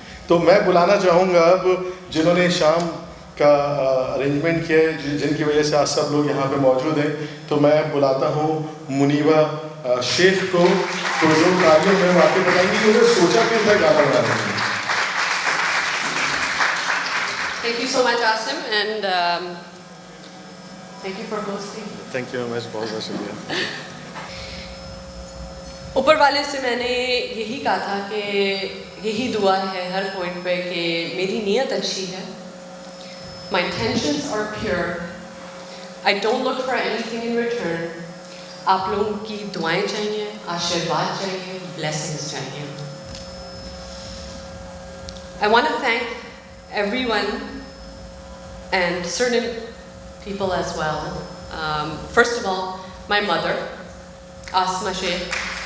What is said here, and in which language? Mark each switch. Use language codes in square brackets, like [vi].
[hi] तो मैं बुलाना चाहूँगा अब जिन्होंने शाम का अरेंजमेंट किया है, जिनकी वजह से आज सब लोग यहाँ पे मौजूद हैं, तो मैं बुलाता हूँ मुनीबा शेख को, तो जो कार्यों में वाकई बताएंगी कि उन्होंने सोचा क्यों था गाना बनाने में। [en] Thank you so much, Asim, and thank you for hosting. [hi] Thank you बहुत बहुत शुक्रिया। ऊपर वाले से मैंने यही कहा था कि यही दुआ है हर पॉइंट पे कि मेरी नीयत अच्छी है, [en] my intentions are pure, I don't look for anything in return. [hi] आप लोगों की दुआएं चाहिए, आशीर्वाद चाहिए, blessings चाहिए। [en] I want to thank everyone and certain people as well. First of all, my mother, Asma Sheikh.